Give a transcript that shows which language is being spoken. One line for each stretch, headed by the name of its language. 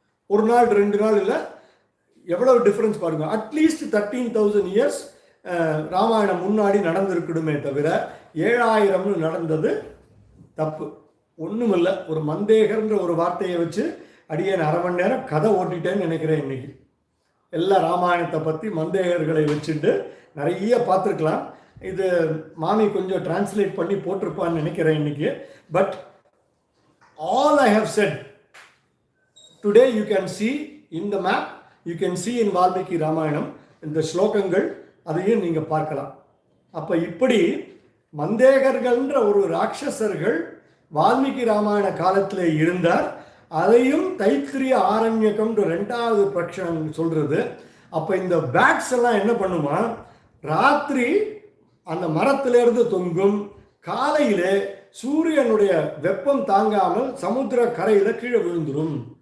Tamil: ஒரு நாள் 2 நாள் இல்லை, எவ்வளவு டிஃப்ரென்ஸ் பாருங்க. அட்லீஸ்ட் 13,000 இயர்ஸ் ராமாயணம் முன்னாடி நடந்திருக்கணுமே தவிர 7000 நடந்தது தப்பு. ஒன்றும் இல்லை. ஒரு மந்தேகர்ன்ற ஒரு வார்த்தையை வச்சு அடியேன் 1/2 மணி நேரம் கதை ஓட்டிட்டேன்னு நினைக்கிறேன். இன்னைக்கு எல்லா ராமாயணத்தை பற்றி மந்தேகர்களை வச்சுட்டு நிறைய பார்த்துருக்கலாம். இது மாமி கொஞ்சம் டிரான்ஸ்லேட் பண்ணி போட்டிருப்பான்னு நினைக்கிறேன் இன்னைக்கு.
English: But all I have said today you can see in the map, you can see in Valmiki Ramayanam.
Tamil: இந்த ஸ்லோகங்கள் அதையும் நீங்கள் பார்க்கலாம். அப்போ இப்படி மந்தேகர்கள்ன்ற ஒரு ராட்சசர்கள் வால்மீகி ராமாயண காலத்தில் இருந்தார். அதையும் தைத்திரிய ஆரண்யகம்ன்ற 2வது பிரக்ஷணம் சொல்கிறது. அப்போ இந்த பேட்ஸ் எல்லாம் என்ன பண்ணுமா, ராத்திரி அந்த மரத்திலிருந்து தொங்கும், காலையில் சூரியனுடைய வெப்பம் தாங்காமல் சமுத்திர கரையில் கீழே விழுந்துடும்.